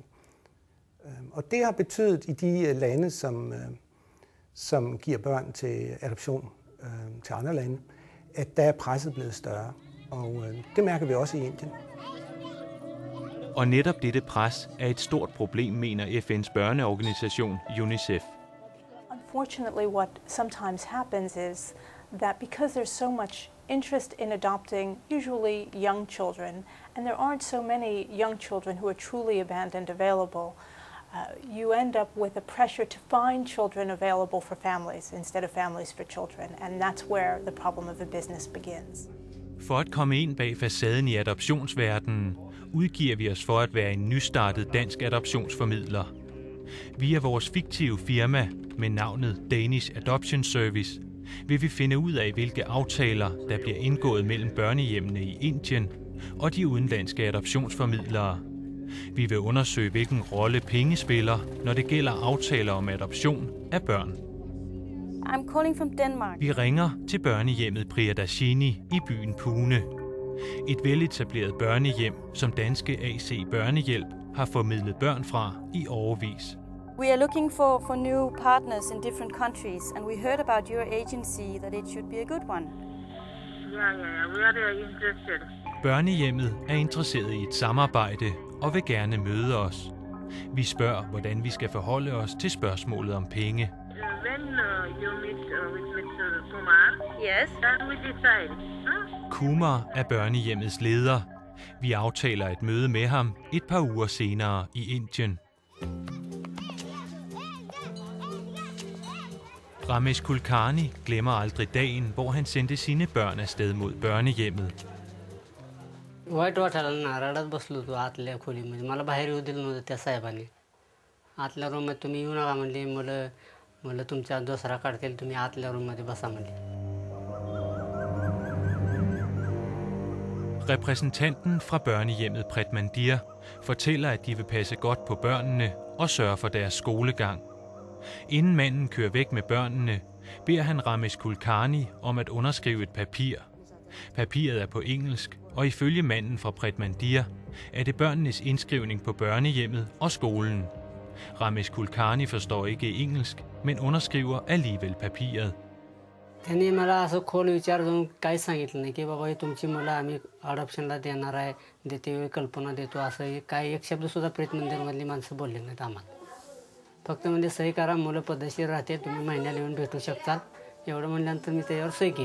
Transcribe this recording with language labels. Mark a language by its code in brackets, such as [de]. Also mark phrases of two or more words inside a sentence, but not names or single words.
[da] Og det har betydet i de lande, som giver børn til adoption til andre lande, at der er presset blevet større. Og det mærker vi også i Indien. Og netop dette pres er et stort problem, mener FN's børneorganisation UNICEF. [en] Unfortunately, what sometimes happens is that because there's so much interest in adopting usually young children, and there aren't so many young children who are truly abandoned available, you end up with a pressure to find children available for families instead of families for children, and that's where the problem of the business begins. [da] For at komme ind bag facaden i adoptionsverdenen, udgiver vi os for at være en nystartet dansk adoptionsformidler. Via vores fiktive firma med navnet Danish Adoption Service vil vi finde ud af, hvilke aftaler, der bliver indgået mellem børnehjemmene i Indien og de udenlandske adoptionsformidlere. Vi vil undersøge, hvilken rolle penge spiller, når det gælder aftaler om adoption af børn. [en] I'm calling from Denmark. [da] Vi ringer til børnehjemmet Priyadashini i byen Pune. Et veletableret børnehjem, som danske AC Børnehjælp har formidlet børn fra i årevis. [en] We are looking for new partners in different countries, and we heard about your agency that it should be a good one. Yeah, we are interested. [da] Børnehjemmet er interesseret i et samarbejde og vil gerne møde os. Vi spørger, hvordan vi skal forholde os til spørgsmålet om penge. [en] when you meet with Mr. Kumar, Yes. then we decide. Huh? [da] Kumar er børnehjemmets leder. Vi aftaler et møde med ham et par uger senere i Indien. Ramesh Kulkarni glemmer aldrig dagen, hvor han sendte sine børn afsted mod børnehjemmet. [mr] वाईट वाटायला ना रडत बसलो होतो आतल्या खोलीमध्ये. मला बाहेर येऊ दिलं नव्हतं त्या साहेबांनी. आतल्या रूममध्ये तुम्ही येऊ नका म्हणले. मुलं तुमच्या दोसरा काढतील, तुम्ही आतल्या रूममध्ये बसा म्हणले. [da] Repræsentanten fra børnehjemmet Pretmandir fortæller, at de vil passe godt på børnene og sørge for deres skolegang. Inden manden kører væk med børnene, beder han Ramesh Kulkarni om at underskrive et papir. Papiret er på engelsk, og ifølge manden fra Pretmandir er det børnenes indskrivning på børnehjemmet og skolen. Ramesh Kulkarni forstår ikke engelsk, men underskriver alligevel papiret. [mr] त्यांनी मला असं खोल विचारून काही सांगितलं नाही की बाबा ही तुमची मुलं आम्ही अडॉप्शनला देणार आहे, देते वेळी कल्पना देतो, असं काही एक शब्दसुद्धा प्रेतमंदिरमधली माणसं बोलले नाहीत आम्हाला. फक्त म्हणजे सही करा, मुलं पद्धतशीर राहते, तुम्ही महिन्याला येऊन भेटू शकताल, एवढं म्हणल्यानंतर मी त्याच्यावर सही केली.